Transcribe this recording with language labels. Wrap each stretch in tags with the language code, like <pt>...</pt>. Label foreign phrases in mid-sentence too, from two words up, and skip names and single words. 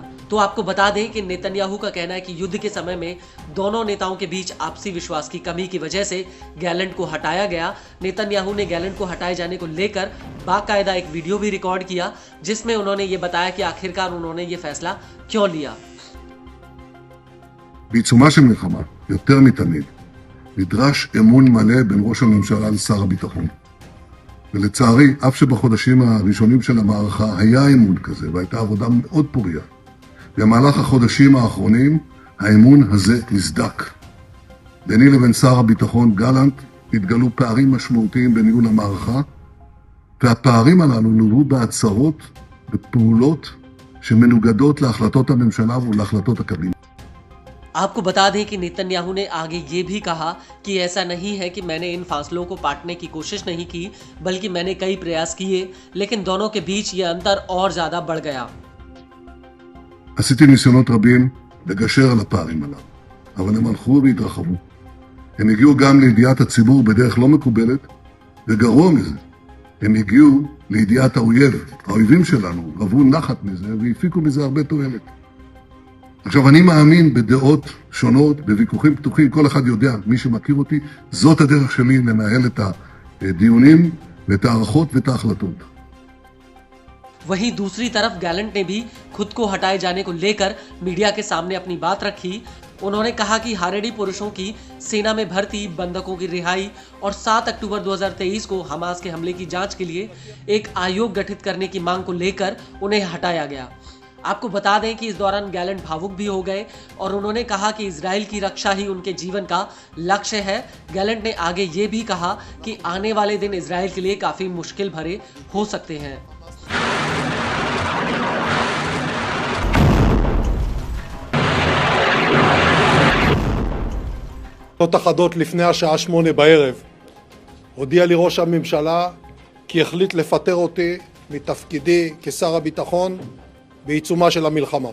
<hi>तो आपको बता दें कि नेतन्याहू का कहना है कि युद्ध के समय में दोनों नेताओं के बीच आपसी विश्वास की कमी की वजह से गैलेंट को हटाया गया। नेतन्याहू ने गैलेंट को हटाए जाने को लेकर बाकायदा एक वीडियो भी रिकॉर्ड किया, जिसमें उन्होंने ये बताया कि आखिरकार उन्होंने ये फैसला क्यों लिया।</hi> <he>בעיצומה של מלחמה, יותר מתמיד, נדרש אמון מלא בין ראש הממשלה לשר הביטחון. ולצערי, אף שבחודשים הראשונים של המערכה היה אמון כזה, והייתה עבודה מאוד פוריה. במהלך החודשים האחרונים, האמון הזה נסדק. ביני לבין שר הביטחון גלנט התגלו פערים משמעותיים בניהול המערכה, והפערים הללו לוו בהצהרות בפעולות שמנוגדות להחלטות הממשלה ולהחלטות הקבינט.</he> <hi>आपको बता दें कि नेतन्याहू ने आगे ये भी कहा कि ऐसा नहीं है कि मैंने इन फासलों को पाटने की कोशिश नहीं की, बल्कि मैंने कई प्रयास किए, लेकिन दोनों के बीच ये अंतर और ज्यादा बढ़ गया।</hi> <he>עשיתי ניסיונות רבים לגשר על הפערים עליו, אבל הם הלכו והתרחבו. הם הגיעו גם לידיעת הציבור בדרך לא מקובלת, וגרוע מזה, הם הגיעו לידיעת האויב. האויבים שלנו רבו נחת מזה והפיקו מזה הרבה תועלת. עכשיו, אני מאמין בדעות שונות, בוויכוחים פתוחים, כל אחד יודע, מי שמכיר אותי, זאת הדרך שלי לנהל את הדיונים ואת הערכות ואת ההחלטות.</he> <hi>वहीं दूसरी तरफ गैलेंट ने भी खुद को हटाए जाने को लेकर मीडिया के सामने अपनी बात रखी। उन्होंने कहा कि हारेडी पुरुषों की सेना में भर्ती, बंधकों की रिहाई और 7 अक्टूबर 2023 को हमास के हमले की जांच के लिए एक आयोग गठित करने की मांग को लेकर उन्हें हटाया गया। आपको बता दें कि इस दौरान गैलेंट भावुक भी हो गए और उन्होंने कहा कि इजराइल की रक्षा ही उनके जीवन का लक्ष्य है। गैलेंट ने आगे ये भी कहा कि आने वाले दिन इजराइल के लिए काफी मुश्किल भरे हो सकते हैं।</hi> <he>אחדות לפני השעה 8 בערב הודיע לי ראש הממשלה כי החליט לפטר אותי מתפקידי כשר הביטחון בעיצומה של המלחמה.</he>